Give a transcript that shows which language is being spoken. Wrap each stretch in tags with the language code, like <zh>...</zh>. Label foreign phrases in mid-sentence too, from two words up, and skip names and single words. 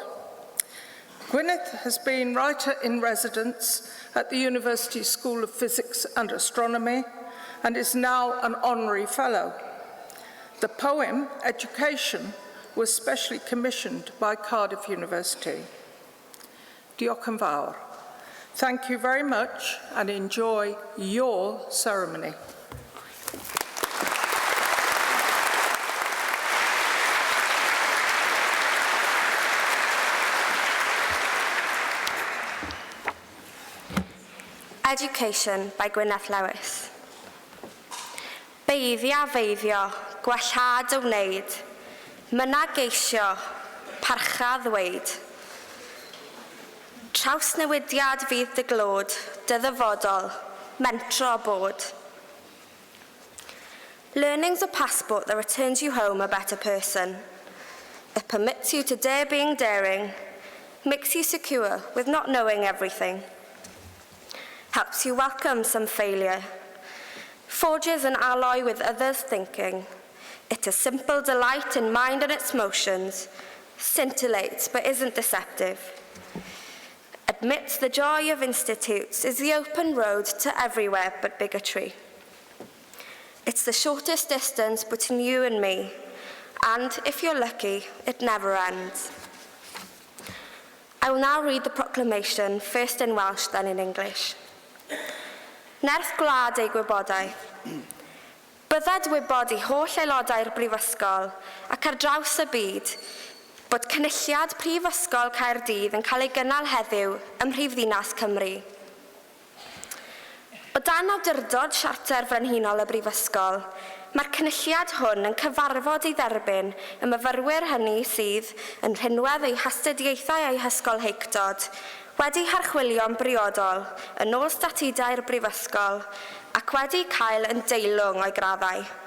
<en>Gwyneth has been writer-in-residence at the University School of Physics and Astronomy and is now an honorary fellow. The poem, Education, was specially commissioned by Cardiff University.</en> <cy>Diolch yn fawr.</cy> <en>Thank you very much and enjoy your ceremony. Education by Gwyneth Lewis.</en> <cy>Beiddio, gwellhad o wneud, myna geisio, parcha ddweud. Trawsnewidiad fydd dy glod, dy ddyfodol, mentro bod.</cy> <en>Learning's a passport that returns you home a better person. It permits you to dare being daring, makes you secure with not knowing everything, helps you welcome some failure, forges an alloy with others' thinking. It's a simple delight in mind and its motions, scintillates but isn't deceptive. Admits the joy of institutes is the open road to everywhere but bigotry. It's the shortest distance between you and me, and if you're lucky, it never ends. I will now read the proclamation, first in Welsh, then in English.</en> <cy>Nerth gwlad ei gwybodaeth. Bydded wybod I holl aelodau'r Brifysgol ac ar draws y byd bod cynulliad Prifysgol Caerdydd yn cael ei gynnal heddiw ym Mhrifddinas Cymru. O dan awdurdod Siarter Frenhinol y Brifysgol, mae'r cynulliad hwn yn cyfarfod ei dderbyn y myfyrwyr hynny sydd yn rhinwedd eu hastudiaethau eu hysgol heictod, wedi harchwilio'n briodol yn ôl statudau'r Brifysgol ac wedi cael yn deilwng o'i graddau.</cy>